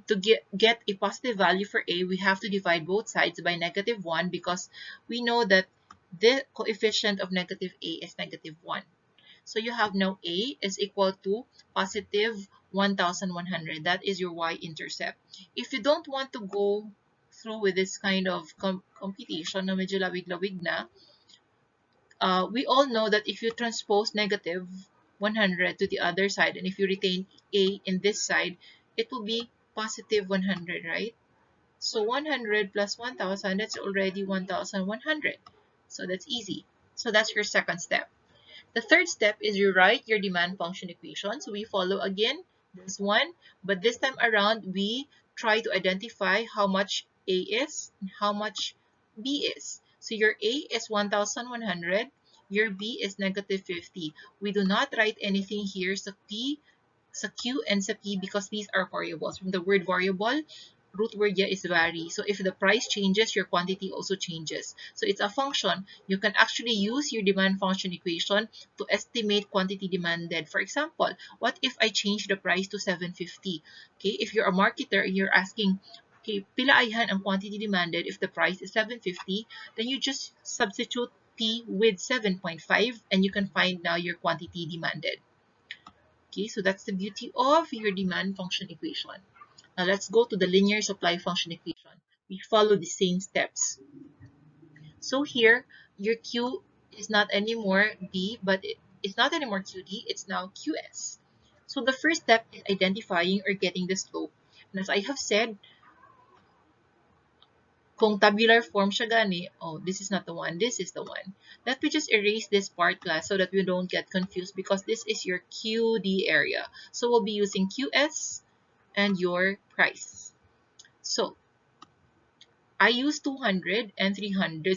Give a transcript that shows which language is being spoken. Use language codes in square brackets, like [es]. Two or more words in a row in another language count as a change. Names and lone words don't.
[en] To get a positive value for a, we have to divide both sides by negative 1, because we know that the coefficient of negative a is negative 1. So you have now a is equal to positive 1100. That is your y-intercept. If you don't want to go through with this kind of computation [hil] na medyo lawig-lawig na, [en] we all know that if you transpose negative 100 to the other side, and if you retain a in this side, it will be positive 100, right? So 100 plus 1000, that's already 1100. So that's easy. So that's your second step. The third step is you write your demand function equation. So we follow again this one, but this time around we try to identify how much A is and how much B is. So your A is 1100, your B is negative 50. We do not write anything here sa P, sa Q, and sa P, because these are variables. From the word variable, root word yeah is vary. So if the price changes, your quantity also changes. So it's a function. You can actually use your demand function equation to estimate quantity demanded. For example, what if I change the price to 750? Okay, if you're a marketer and you're asking, okay, [hil] pila ayhan ang [en] quantity demanded if the price is 750, then you just substitute P with 7.5 and you can find now your quantity demanded. Okay, so that's the beauty of your demand function equation. Now let's go to the linear supply function equation. We follow the same steps. So here, your Q is not anymore B, but it's not anymore QD, it's now QS. So the first step is identifying or getting the slope. And as I have said, [hil] kung [en] tabular form [hil] siya gani, [en] oh, this is not the one, this is the one. Let me just erase this part, class, so that we don't get confused, because this is your QD area. So we'll be using QS and your price. So I use 200 and 300.